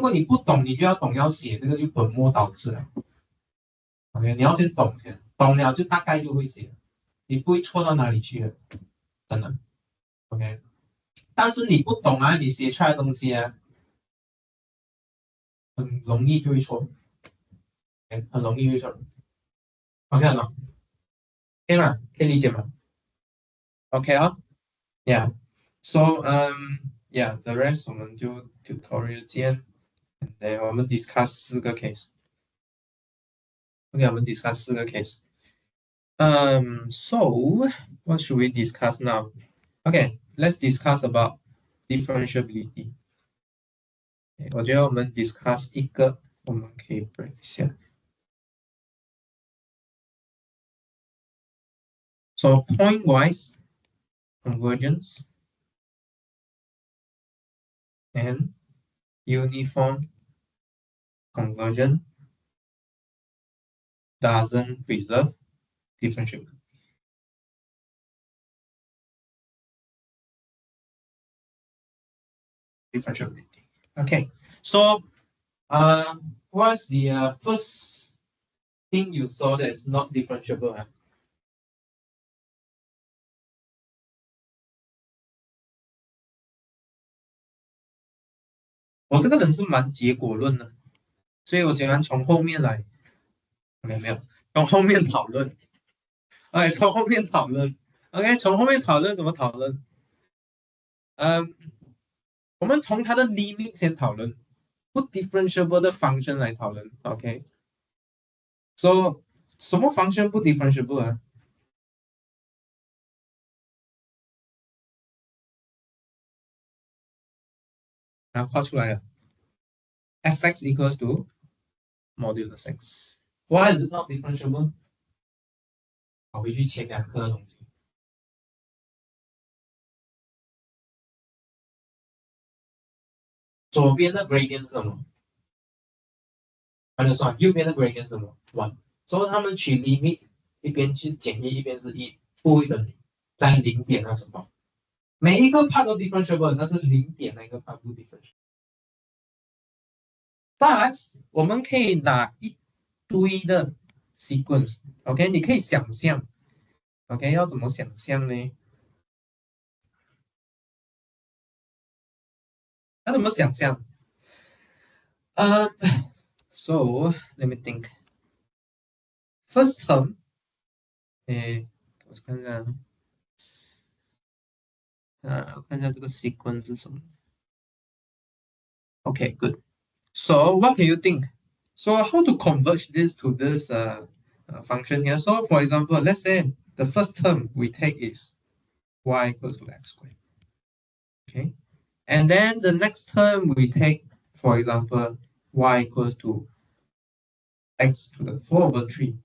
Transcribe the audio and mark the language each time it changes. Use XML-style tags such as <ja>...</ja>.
<zh>如果你不懂，你就要懂要写，这个就本末倒置了。OK，你要先懂先，懂了就大概就会写，你不会错到哪里去的，真的。 OK，但是你不懂啊，你写出来的东西啊，很容易就会错，OK，很容易会错。 OK 了，可以吗？可以理解吗？OK 啊，Yeah，</zh> <en>So yeah，the rest</en> <zh>我们就 tutorial 见，对，我们 discuss 4个 case。</zh> <en>OK，我们 discuss 4个 case。 So what should we discuss now? Okay, let's discuss about differentiability.</en> <zh>我觉得我们 discuss 一个，我们可以 break 一下。</zh> <en>So point-wise convergence and uniform convergence doesn't preserve differentiability. Differentiability. Okay, So, what's the first thing you saw that is not differentiable?</en> <zh>我这个人是蛮结果论的，所以我喜欢从后面来。 OK，没有，从后面讨论。OK，从后面讨论。 OK，从后面讨论怎么讨论？我们从它的 limit 先讨论，不 differentiable 的 function 来讨论。 OK，so 什么 function 不 differentiable 啊？啊，画出来了，</zh> <en>f(x) equals to modulus x。 Why is it not differentiable？</en> <zh>跑回去前两课的东西。左边的 gradient 是什么？按照算，右边的 gradient 是什么 ？1。所以他们取 limit，一边是减一，一边是一，不会等于在零点那什么？每一个 part 都 differentiable，但是零点那个 part 不 differentiable。当然，我们可以拿一堆的 sequence，OK，、你可以想象，OK，要怎么想象呢？要怎么想象？</zh> <en>So let me think. First term，</en> <zh>我看一下，我看一下这个 sequence 是什么。</zh> <en>Okay, good. So what can you think? So how to converge this to this function here? So for example, let's say the first term we take is y equals to x squared. Okay. And then the next term we take, for example, y equals to x to the 4 over 3.</en>